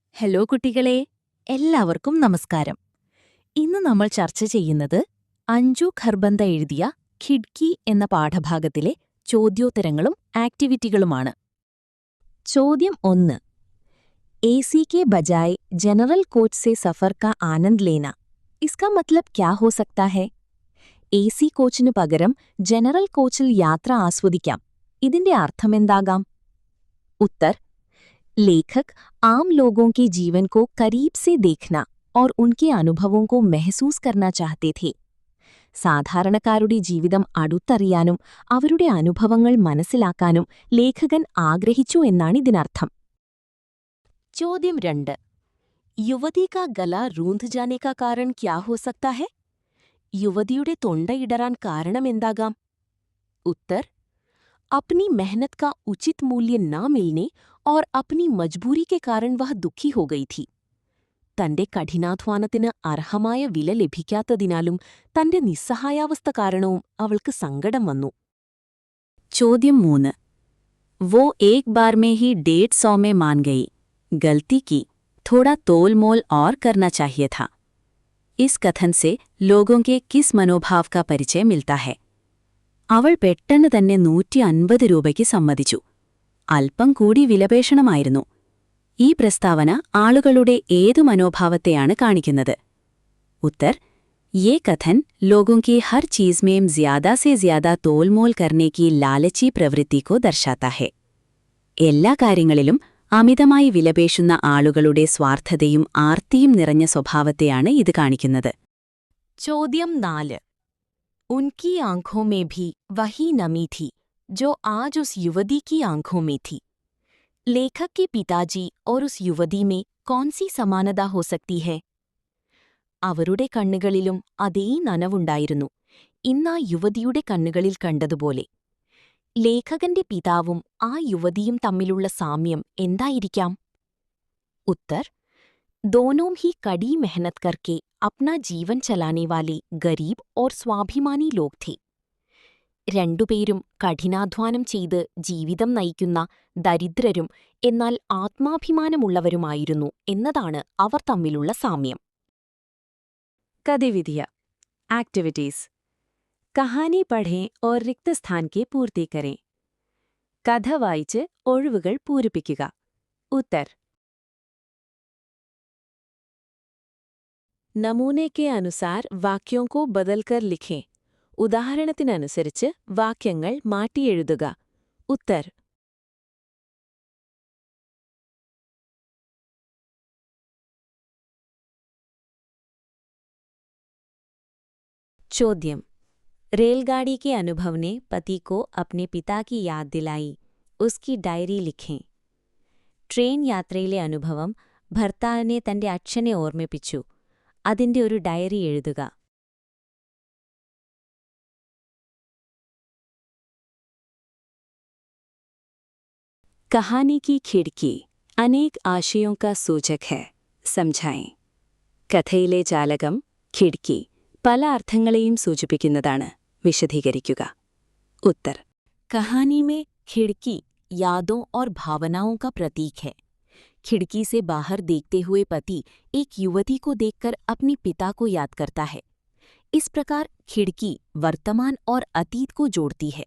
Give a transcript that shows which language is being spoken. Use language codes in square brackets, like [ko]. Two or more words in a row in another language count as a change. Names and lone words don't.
[ml] ഹലോ കുട്ടികളെ, എല്ലാവർക്കും നമസ്കാരം. ഇന്ന് നമ്മൾ ചർച്ച ചെയ്യുന്നത് അഞ്ജു ഖർബന്ദ എഴുതിയ ഖിഡ്കി എന്ന പാഠഭാഗത്തിലെ ചോദ്യോത്തരങ്ങളും ആക്ടിവിറ്റികളുമാണ്. ചോദ്യം 1. [hi] एसी के बजाय जनरल कोच से सफर का आनंद लेना, इसका मतलब क्या हो सकता है? [ml] एसी കോച്ചിനു പകരം ജനറൽ കോച്ചിൽ യാത്ര ആസ്വദിക്കാം. ഇതിന്റെ അർത്ഥമെന്താകാം? [hi] ഉത്തർ: लेखक आम लोगों के जीवन को करीब से देखना और उनके अनुभवों को महसूस करना चाहते थे. [ml] സാധാരണക്കാരുടെ ജീവിതം അടുത്തറിയാനും അവരുടെ അനുഭവങ്ങൾ മനസ്സിലാക്കാനും ലേഖകൻ ആഗ്രഹിച്ചു എന്നാണ് ഇതിനർത്ഥം. ചോദ്യം 2. [hi] युवती का गला रूंध जाने का कारण क्या हो सकता है? [ml] യുവതിയുടെ തൊണ്ടയിടറാൻ കാരണമെന്താകാം? [hi] ഉത്തർ: अपनी मेहनत का उचित मूल्य न मिलने और अपनी मजबूरी के कारण वह दुखी हो गई थी. [ml] തന്റെ കഠിനാധ്വാനത്തിന് അർഹമായ വില ലഭിക്കാത്തതിനാലും തന്റെ നിസ്സഹായാവസ്ഥ കാരണവും അവൾക്ക് സങ്കടം വന്നു. ചോദ്യം 3. [hi] वो एक बार में ही 150 में मान गई, गलती की, थोड़ा तोल मोल और करना चाहिए था. इस कथन से लोगों के किस मनोभाव का परिचय मिलता है? [ml] അവൾ പെട്ടെന്ന് തന്നെ 150 രൂപയ്ക്ക് സമ്മതിച്ചു. അല്പം കൂടി വിലപേഷണമായിരുന്നു. ഈ പ്രസ്താവന ആളുകളുടെ ഏതു മനോഭാവത്തെയാണ് കാണിക്കുന്നത്? [hi] ഉത്തർ: ये कथन लोगों की हर चीज में ज्यादा से ज्यादा तोलमोल करने की लालची प्रवृत्ति को दर्शाता है. [ml] എല്ലാ കാര്യങ്ങളിലും അമിതമായി വിലപേശുന്ന ആളുകളുടെ സ്വാർത്ഥതയും ആർത്തിയും നിറഞ്ഞ സ്വഭാവത്തെയാണ് ഇത് കാണിക്കുന്നത്. ചോദ്യം 4. [hi] उनकी आंखों में भी वही नमी थी जो आज उस युवती की आंखों में थी. लेखक के पिताजी और उस युवती में कौन सी समानता हो सकती है? [ml] അവരുടെ കണ്ണുകളിലും അതേ നനവുണ്ടായിരുന്നു, ഇന്നാ യുവതിയുടെ കണ്ണുകളിൽ കണ്ടതുപോലെ. ലേഖകന്റെ പിതാവും ആ യുവതിയും തമ്മിലുള്ള സാമ്യം എന്തായിരിക്കാം? [hi] ഉത്തർ: दोनों ही कड़ी मेहनत करके अपना जीवन चलाने वाले गरीब और स्वाभिमानी लोग थे. [ml] രണ്ടുപേരും കഠിനാധ്വാനം ചെയ്ത് ജീവിതം നയിക്കുന്ന ദരിദ്രരും എന്നാൽ ആത്മാഭിമാനമുള്ളവരുമായിരുന്നു എന്നതാണ് അവർ തമ്മിലുള്ള സാമ്യം. ഗതിവിദ്യ ആക്ടിവിറ്റീസ്. [hi] कहानी पढ़ें और रिक्त स्थान के पूर्ति करें. [ml] കഥ വായിച്ച് ഒഴിവുകൾ പൂരിപ്പിക്കുക. [hi] उत्तर: नमूने के अनुसार वाक्यों को बदलकर लिखें. [ml] ഉദാഹരണത്തിനനുസരിച്ച് വാക്യങ്ങൾ മാറ്റിയെഴുതുക. ഉത്തർ: ചോദ്യം. [hi] रेलगाड़ी के अनुभव ने पति को अपने पिता की याद दिलाई. उसकी डायरी लिखें. [ml] ട്രെയിൻ യാത്രയിലെ അനുഭവം ഭർത്താവിനെ തന്റെ അച്ഛനെ ഓർമ്മിപ്പിച്ചു. അതിന്റെ ഒരു ഡയറി എഴുതുക. [hi] कहानी की खिड़की अनेक आशयों का सूचक है, समझाएं. [ml] കഥയിലെ ജാലകം ഖിഡ്കി പല അർത്ഥങ്ങളെയും സൂചിപ്പിക്കുന്നതാണ്, വിശദീകരിക്കുക. [hi] उत्तर: कहानी में खिड़की यादों और भावनाओं का प्रतीक है. खिड़की से बाहर देखते हुए पति एक युवती को देखकर अपने पिता को याद करता है. इस प्रकार खिड़की वर्तमान और अतीत को जोड़ती है.